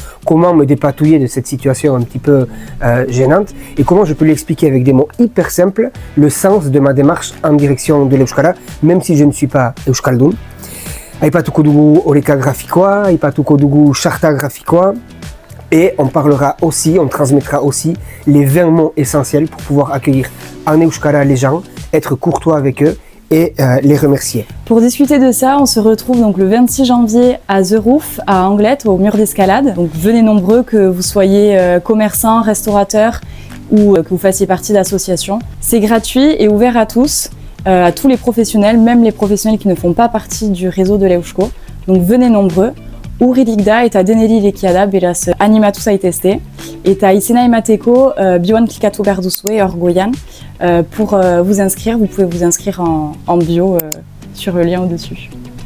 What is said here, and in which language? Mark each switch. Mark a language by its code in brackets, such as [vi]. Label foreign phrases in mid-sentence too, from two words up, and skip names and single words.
[fr] Comment me dépatouiller de cette situation un petit peu gênante et comment je peux lui expliquer avec des mots hyper simples le sens de ma démarche en direction de l'Euskara, même si je ne suis pas Euskaldun. [eu] Aipatuko dugu oreka grafikoa, aipatuko dugu charta grafikoa. [fr] Et on parlera aussi, on transmettra aussi les 20 mots essentiels pour pouvoir accueillir en Euskara les gens, être courtois avec eux et les remercier. Pour discuter de ça, on se retrouve donc le 26 janvier à The Roof, à Anglet, au mur d'escalade. Donc venez nombreux, que vous soyez commerçants, restaurateurs ou que vous fassiez partie d'associations. C'est gratuit et ouvert à tous les professionnels, même les professionnels qui ne font pas partie du réseau de l'Eusko. Donc venez nombreux. [eu] Uririk da eta deneri irekia beraz animatu zaitezte eta izena emateko bioan klikatu behar duzue hor goian. [fr] Pour vous inscrire, vous pouvez vous inscrire en bio sur le lien au-dessus.